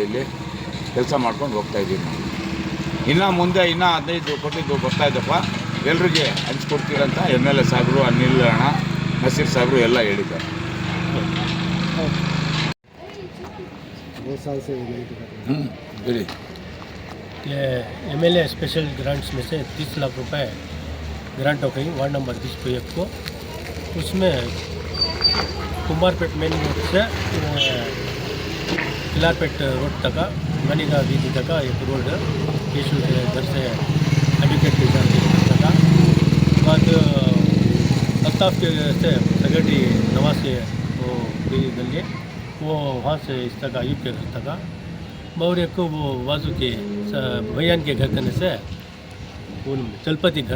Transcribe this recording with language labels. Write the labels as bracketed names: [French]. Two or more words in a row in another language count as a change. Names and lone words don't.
[Kannada] ಇಲ್ಲಿ ಕೆಲಸ ಮಾಡ್ಕೊಂಡು ಹೋಗ್ತಾ ಇದ್ದೀವಿ ನಾವು. ಇನ್ನು ಮುಂದೆ 15 ಕೋಟಿದು ಬರ್ತಾ ಇದ್ದಪ್ಪ, ಎಲ್ರಿಗೆ ಹಂಚ್ಕೊಡ್ತೀರಂತ MLA ಸಾಹೇಬರು, ಅನಿಲ್ ಅಣ್ಣ, ನಸೀರ್ ಸಾಹೇಬರು ಎಲ್ಲ ಹೇಳಿದ್ದಾರೆ. ಹೇಳಿ. [Hindi] ये [English] MLA special grants [Hindi] में से 30 लाख रुपए ग्रांट हो गई वार्ड नंबर 21 को. उसमें कुंबारपेट मेन रोड से किलारपेट रोड तक, मनीगा वीधि तक एक रोड, केशु के घर से एडवोकेट तक, बाद अल्ताफ के से सेक्रेटरी नवाज के वो गली, वो वहाँ से इस तक अयूब के घर तक, और एक वो वाजू के भैयान के घर करने से चलपति घर